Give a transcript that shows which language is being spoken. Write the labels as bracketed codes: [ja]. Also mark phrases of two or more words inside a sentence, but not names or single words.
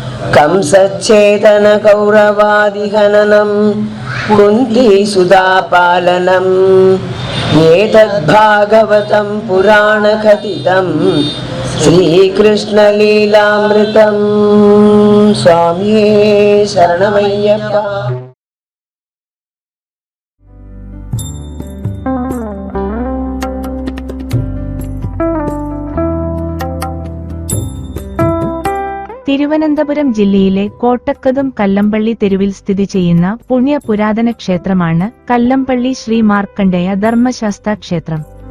[sa] कंसच्छेदन कौरवादिहननं कुन्तीसुधापालनम् एतद्भागवतं पुराणकथितं श्रीकृष्णलीलामृतं [ml] സ്വാമിയേ ശരണമയ്യപ്പാ. തിരുവനന്തപുരം ജില്ലയിലെ കോട്ടക്കതും കല്ലമ്പള്ളി തെരുവിൽ സ്ഥിതി ചെയ്യുന്ന പുണ്യ പുരാതന ക്ഷേത്രമാണ് കല്ലമ്പള്ളി ശ്രീ മാർക്കണ്ഡേയ ധർമ്മശാസ്ത്ര ക്ഷേത്രം.